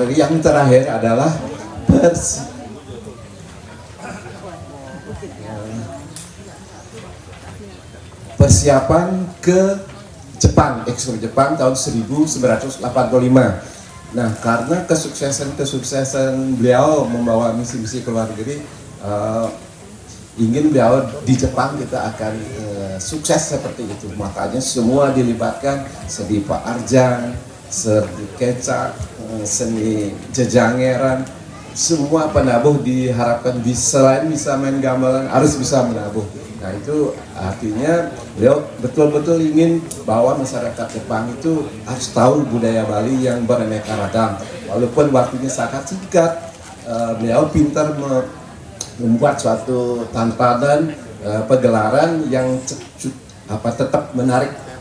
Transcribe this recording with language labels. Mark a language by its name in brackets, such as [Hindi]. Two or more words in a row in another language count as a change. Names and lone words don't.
[Indonesian] Yang terakhir adalah persiapan ke Jepang, ekspor Jepang tahun 1985. Nah, karena kesuksesan beliau membawa misi-misi ke luar negeri, ingin beliau di Jepang kita akan sukses seperti itu. Makanya semua dilibatkan, seni Pak Arjang, seni kecak, seni jejangeran, semua penabuh diharapkan selain bisa main gamelan harus bisa menabuh. Nah, itu artinya beliau betul-betul ingin bahwa masyarakat Jepang itu harus tahu budaya Bali yang beraneka ragam. Walaupun waktunya sangat singkat, beliau pintar membuat suatu tantangan pegelaran yang tetap menarik.